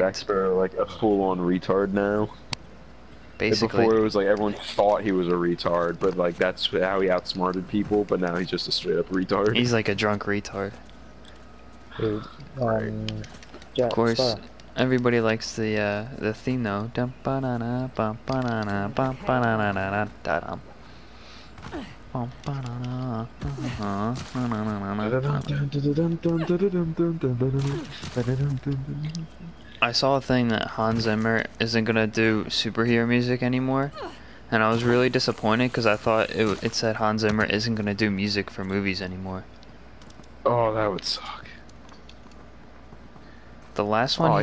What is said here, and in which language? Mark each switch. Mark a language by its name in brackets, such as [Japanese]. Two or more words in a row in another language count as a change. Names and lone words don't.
[English] Jack Sparrow like a full-on retard now. Basically, Before it was like everyone thought he was a retard, but like that's how he outsmarted people. But now he's just a straight-up retard. he's like a drunk retard. dude, Jack Of course, Sparrow. everybody likes the theme though. Dum ba na na bum ba na na bum ba na na na na da dum. Bum ba na na na na na na na. I saw a thing that Hans Zimmer isn't gonna do superhero music anymore, and I was really disappointed because I thought it said Hans Zimmer isn't gonna do music for movies anymore. Oh, that would suck. The last one